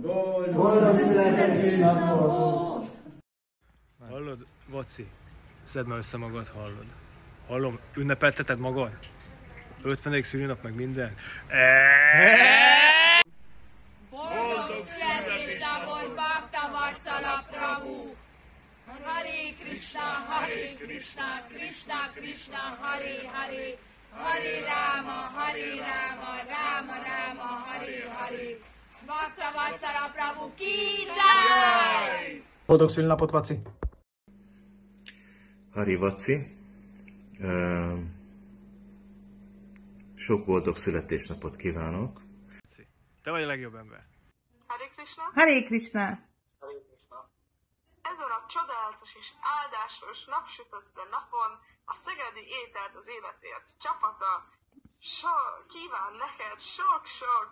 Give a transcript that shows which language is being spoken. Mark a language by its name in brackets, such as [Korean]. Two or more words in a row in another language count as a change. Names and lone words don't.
[Hungarian] Boldog születésnapot! Hallod, Vaci? Szedd már össze magad, hallod? Hallom, ünnepelteted magad? 50. szülinap meg minden? Boldog születésnapot, Bhaktavatsala Prabhu! Hare Krishna, Krishna Krishna, Hare Hare, Hare Rama, Rama Rama, Hare Hare. [Hindi] Bhaktavatsala Prabhu ki jai! [Hungarian] Boldog szülinapot, Vaci! Hari Vaci, sok boldog születésnapot kívánok! Te vagy a legjobb ember! Hare Krishna! Hare Krishna! Ezen a csodálatos és áldásos napsütötte napon a Szegedi Ételt az Életért csapata kíván neked sok-sok